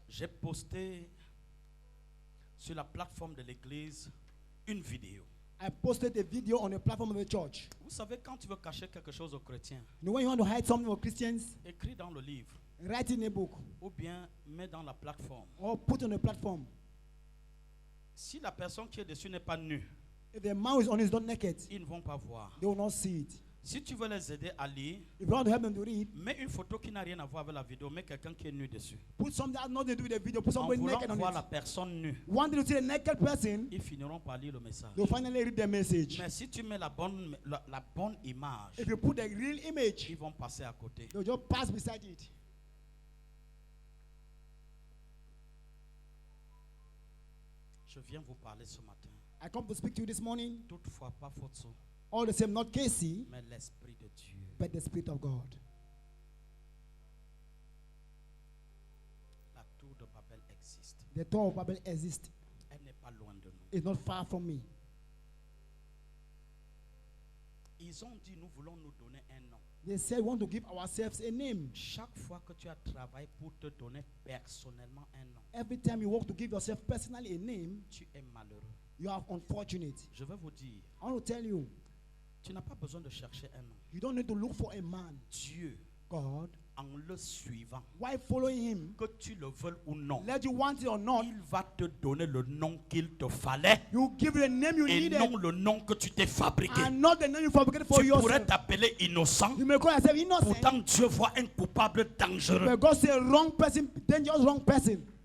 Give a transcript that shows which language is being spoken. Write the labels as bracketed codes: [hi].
[fr] J'ai posté sur la plateforme de l'église une vidéo. [en] I posted a video on the platform of the church. [fr] Vous savez, quand tu veux cacher quelque chose aux chrétiens, [en] You know, when you want to hide something for Christians, [fr] écris dans le livre [en] write in a book [fr] ou bien mets dans la plateforme. [en] or put on the platform. [fr] Si la personne qui est dessus n'est pas nue, [en] If the man who is on it is not naked, [fr] ils ne vont pas voir. [en] they will not see it. [fr] Si tu veux les aider à lire, [en] If you want to help them to read, [fr] mets une photo qui n'a rien à voir avec la vidéo, mets quelqu'un qui est nu dessus. [en] put something that has nothing to do with the video, put [fr] En [en] somebody [fr] voulant [en] naked on [fr] voir la [en] it. [fr] personne nue, [en] Wanting to see a naked person, [fr] ils finiront par lire le message. [en] they'll finally read the message. [fr] Mais si tu mets la bonne image, [en] If you put the real image, [fr] ils vont passer à côté. [en] they'll just pass beside it. [fr] Je viens vous parler ce matin. [en] I come to speak to you this morning. [fr] Toutefois, pas Fotso, [en] All the same, not Casey, [fr] mais l'Esprit de Dieu. [en] but the Spirit of God. [fr] La tour de Babel existe. [en] The Tower of Babel exists. [fr] Elle n'est pas loin de nous. [en] is not far from me. [fr] Ils ont dit, nous voulons nous donner un nom. [en] They said, we want to give ourselves a name. [fr] Chaque fois que tu as travaillé pour te donner personnellement un nom, [en] Every time you work to give yourself personally a name, [fr] tu es malheureux. [en] you are unfortunate. [fr] Je vais vous dire, [en] I want to tell you, [fr] tu n'as pas besoin de chercher un nom. [en] you don't need to look for a man. [fr] Dieu, [en] God, [fr] en le suivant, [en] why following him? [fr] que tu le veuilles ou non, [en] Let you want it or not, [fr] il va te donner le nom qu'il te fallait [en] you give the name you [fr] et [en] needed [fr] non le nom que tu t'es fabriqué. [en] and not the name you fabricated for [fr] Tu pourrais [en] yourself. [fr] t'appeler innocent, [en] You may call yourself innocent, [fr] pourtant Dieu voit un coupable dangereux. [en] but God say wrong person, dangerous wrong person.